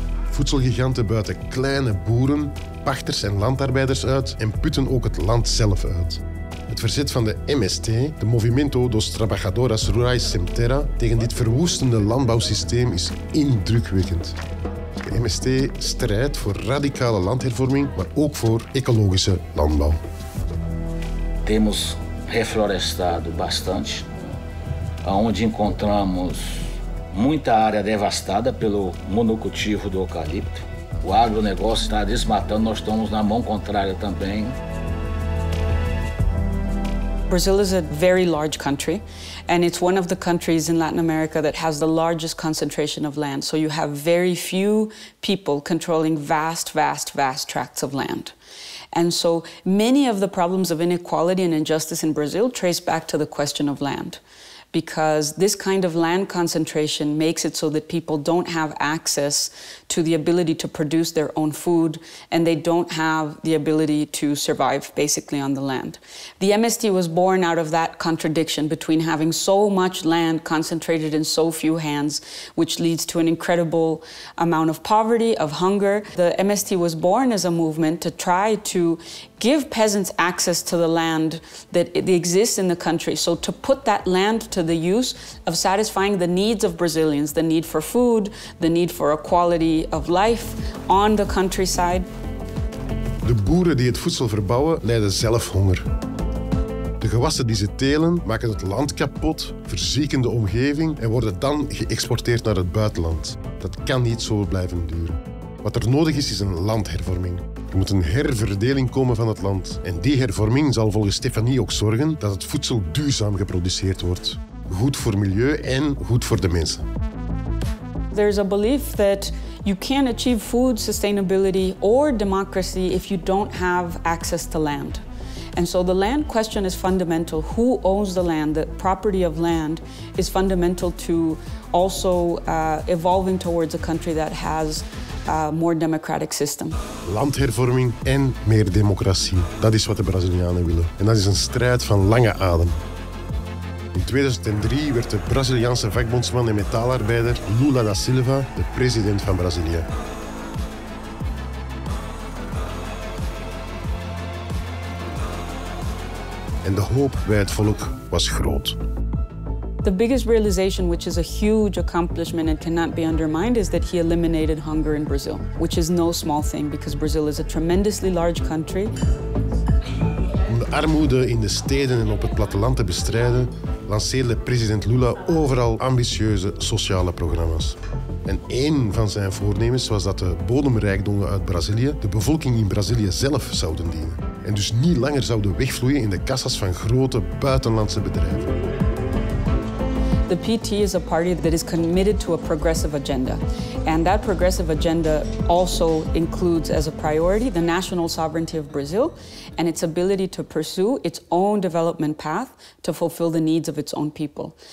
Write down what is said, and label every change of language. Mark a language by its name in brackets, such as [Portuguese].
[Dutch] Voedselgiganten buiten kleine boeren, pachters en landarbeiders uit en putten ook het land zelf uit. Het verzet van de MST, de Movimento dos Trabalhadores Rurais Sem Terra, tegen dit verwoestende landbouwsysteem is indrukwekkend. De MST strijdt voor radicale landhervorming, maar ook voor ecologische landbouw. [Portuguese] Temos reflorestado bastante, onde encontramos muita área devastada pelo monocultivo do eucalipto. O agronegócio está desmatando, nós estamos na mão contrária também. [English] Brazil is a very large country, and it's one of the countries in Latin America that has the largest concentration of land. So you have very few people controlling vast tracts of land. And so many of the problems of inequality and injustice in Brazil trace back to the question of land. Because this kind of land concentration makes it so that people don't have access to the ability to produce their own food, and they don't have the ability to survive basically on the land. The MST was born out of that contradiction between having so much land concentrated in so few hands, which leads to an incredible amount of poverty, of hunger. The MST was born as a movement to try to give peasants access to the land that exists in the country. So to put that land to the use of satisfying the needs of Brazilians, the need for food, the need for a quality of life on the countryside. [Dutch] De boeren die het voedsel verbouwen, lijden zelf honger. De gewassen die ze telen, maken het land kapot, verzieken de omgeving en worden dan geëxporteerd naar het buitenland. Dat kan niet zo blijven duren. Wat er nodig is een landhervorming. Er moet een herverdeling komen van het land. En die hervorming zal volgens Stephanie ook zorgen dat het voedsel duurzaam geproduceerd wordt. Goed voor milieu en goed voor de mensen. [English] There's a belief that you can't achieve food sustainability or democracy if you don't have access to land. And so the land question is fundamental. Who owns the land? The property of land is fundamental to also evolving towards a country that has a more democratic system. [Dutch] Landhervorming en meer democratie. Dat is wat de Brazilianen willen. En dat is een strijd van lange adem. In 2003 werd de Braziliaanse vakbondsman en metaalarbeider Lula da Silva de president van Brazilië. En de hoop bij het volk was groot. [English] The biggest realization, which is a huge accomplishment and cannot be undermined, is that he eliminated hunger in Brazil, which is no small thing because Brazil is a tremendously large country. [Dutch] Om de armoede in de steden en op het platteland te bestrijden, lanceerde president Lula overal ambitieuze sociale programma's. En één van zijn voornemens was dat de bodemrijkdommen uit Brazilië de bevolking in Brazilië zelf zouden dienen. En dus niet langer zouden wegvloeien in de kassas van grote buitenlandse bedrijven. [English] The PT is a party that is committed to a progressive agenda. And that progressive agenda also includes as a priority the national sovereignty of Brazil and its ability to pursue its own development path to fulfill the needs of its own people.